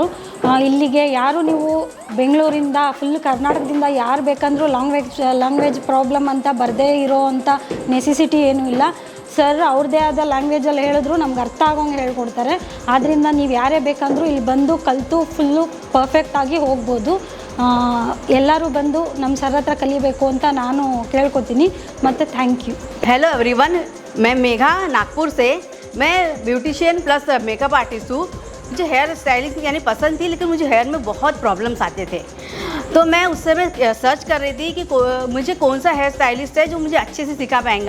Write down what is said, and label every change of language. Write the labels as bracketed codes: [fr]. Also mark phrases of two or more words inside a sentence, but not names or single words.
[kn] ಇಲ್ಲಿಗೆ ಯಾರು ನೀವು ಬೆಂಗಳೂರಿಂದ ಫುಲ್ ಕರ್ನಾಟಕದಿಂದ ಯಾರು ಬೇಕಂದರೂ [en] language problem [kn] ಅಂತ ಬರದೇ ಇರೋ ಅಂಥ ನೆಸೆಸಿಟಿ ಏನೂ ಇಲ್ಲ। ಸರ್ ಅವ್ರದ್ದೇ ಆದ ಲ್ಯಾಂಗ್ವೇಜಲ್ಲಿ ಹೇಳಿದ್ರು ನಮ್ಗೆ ಅರ್ಥ ಆಗೋಂಗೆ ಹೇಳ್ಕೊಡ್ತಾರೆ। ಆದ್ದರಿಂದ ನೀವು ಯಾರೇ ಬೇಕಂದರೂ ಇಲ್ಲಿ ಬಂದು ಕಲಿತು ಫುಲ್ಲು ಪರ್ಫೆಕ್ಟಾಗಿ ಹೋಗ್ಬೋದು। ಎಲ್ಲರೂ ಬಂದು ನಮ್ಮ ಸರ್ ಹತ್ರ ಕಲಿಬೇಕು ಅಂತ ನಾನು ಕೇಳ್ಕೊತೀನಿ, ಮತ್ತು [en] thank you. hello everyone, [hi] मैं मेघा नागपुर से। मैं [en] beautician plus makeup artist [hi] हूँ। मुझे [en] hair styling [hi] यानी पसंद थी, लेकिन मुझे हेयर में बहुत प्रॉब्लम्स आते थे। तो मैं उस समय सर्च कर रही थी कि मुझे कौन सा [en] hair stylist [hi] है जो मुझे अच्छे से सिखा पाएगा।